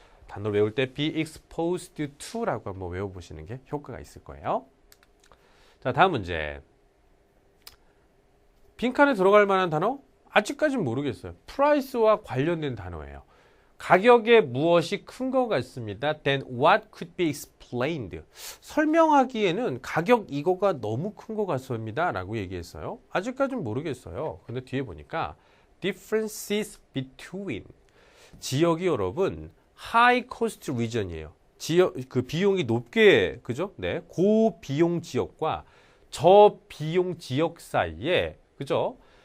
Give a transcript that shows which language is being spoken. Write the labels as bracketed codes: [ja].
[ko] 단어를 외울 때 [en] be exposed to [ko] 라고 한번 외워보시는 게 효과가 있을 거예요. 자, 다음 문제. 빈칸에 들어갈 만한 단어? 아직까지는 모르겠어요. price와 관련된 단어예요. 가격에 무엇이 큰 것 같습니다. [en] Then what could be explained? [ko] 설명하기에는 가격 이거가 너무 큰 것 같습니다. 라고 얘기했어요. 아직까지는 모르겠어요. 근데 뒤에 보니까 [en] differences between [ko] 지역이 여러분 [en] high cost region [ko] 이에요. 지역 그 비용이 높게 그죠? 네, 고비용 지역과 저비용 지역 사이에 그죠?